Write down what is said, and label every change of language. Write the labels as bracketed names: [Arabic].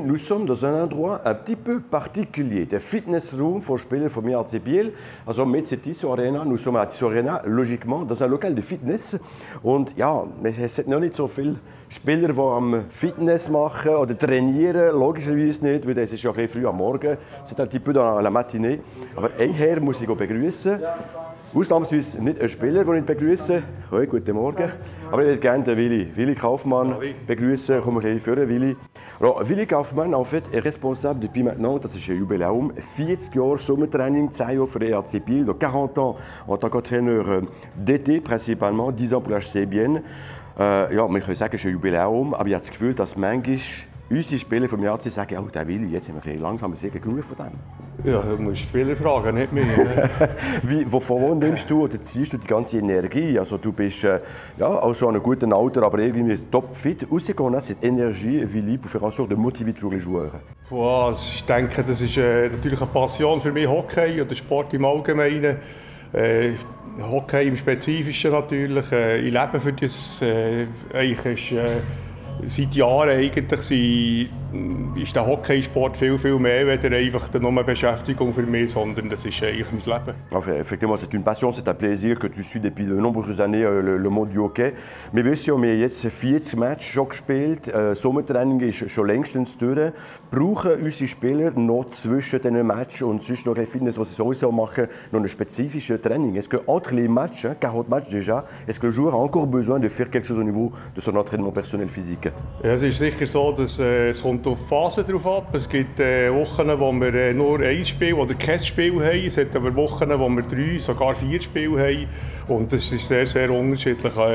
[French] Nous sommes dans un endroit un petit peu particulier, [German] der Fitnessroom von Spielern vom IHC Biel. Also mit der Tissot Arena, [French] nous sommes à Tissot Arena, logiquement, dans un local de Fitness. [German] Und ja, es hat noch nicht so viele Spieler, die am Fitness machen oder trainieren, logischerweise nicht, weil es ist ja ein bisschen früh am Morgen, [French] c'est un petit peu dans la matinée. [German] Aber einen Herr muss ich begrüßen. Ausnahmsweise nicht ein Spieler, den ich begrüße. Hoi, guten Morgen. Aber ich würde gerne den Willi Kaufmann begrüßen. Komm gleich vor, Willi. [French] Alors, Willi Kaufmann en fait, est responsable depuis maintenant, [German] das ist ein Jubiläum, 40 Jahre Sommertraining, 10 Jahre für den EHC Biel, [French] donc 40 ans en tant qu'entraîneur d'été principalement, 10 ans pour l'HC Bienne. [German] Ja, man kann sagen, es ist ein Jubiläum, aber ich habe das Gefühl, dass manchmal unsere Spieler vom EHC sagen, oh, der Willi, jetzt sind wir langsam sehr genug von dem. Ja, du musst die Spieler fragen, nicht mich. Von wo nimmst du oder ziehst du die ganze Energie? Also du bist ja auch schon an einem guten Alter, aber irgendwie topfit. [French] Où c'est qu'on a cette énergie, Willi, pour faire en sorte de motiver toujours les joueurs? [German] Wow, ich denke, das ist natürlich eine Passion für mich, Hockey oder Sport im Allgemeinen. Hockey im Spezifischen natürlich. Ich lebe für das. Eigentlich ist, seit Jahren eigentlich ist der Hockeysport viel mehr als einfach nur eine Beschäftigung für mich, sondern das ist eigentlich mein Leben. [French] Enfin, effectivement, c'est une passion, c'est un plaisir que tu suis depuis de nombreuses années le monde du Hockey. [German] Wir wissen ja, wir haben jetzt 40 Matches schon gespielt, Sommertraining ist schon längstens durch. Brauchen unsere Spieler noch zwischen diesen Matches und sonst noch ein Fitness, was sie sowieso machen, noch ein spezifisches Training? [French] Est-ce que entre les matchs, 40 matchs déjà, est-ce que le joueur a encore besoin de faire quelque chose au niveau de son entraînement personnel physique? [German] Ja, es ist sicher so, dass es kommt auf die Phase drauf ab. Es gibt Wochen, wo wir nur ein Spiel oder kein Spiel haben. Es hat aber Wochen, wo wir 3, sogar 4 Spiele haben. Und das ist sehr unterschiedlich.